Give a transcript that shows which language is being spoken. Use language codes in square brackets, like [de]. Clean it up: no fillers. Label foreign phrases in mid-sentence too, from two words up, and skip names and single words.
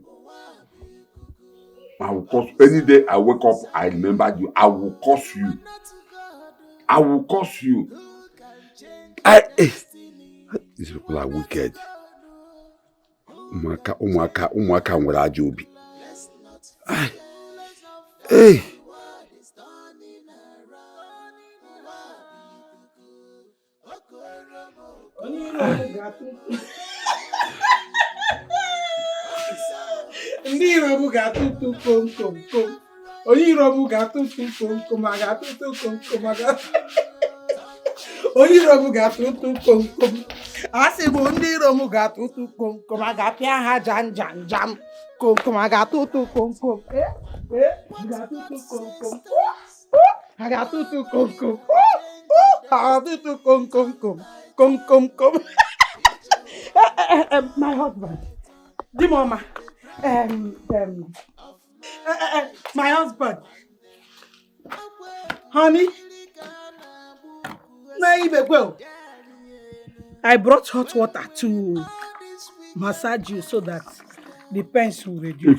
[en] I will curse you. Any day I wake up, I remember you. I will curse you. I will curse you. These people are wicked. [ig] Umwaka nwere ajọ obi. [en] Hey. [ig] Ndị Iro m ga-atụtụ kom kom kom. Onye Iro m ga-atụtụ kom kom, a ga-atụtụ kom kom, onye Iro m ga-atụtụ kom kom. Asị bụ ndị Iro m ga-atụtụ kom kom, a ga-apịa ha jam jam jam. Kom kom, a ga-atụtụ kom kom. Ga-atụtụ kom kom. A ga-atụtụ kom kom. A ga-atụtụ kom kom kom. Kom kom kom. [en] My husband. Dimoma. My husband. Honey. I brought hot water to massage you so that the pains will reduce.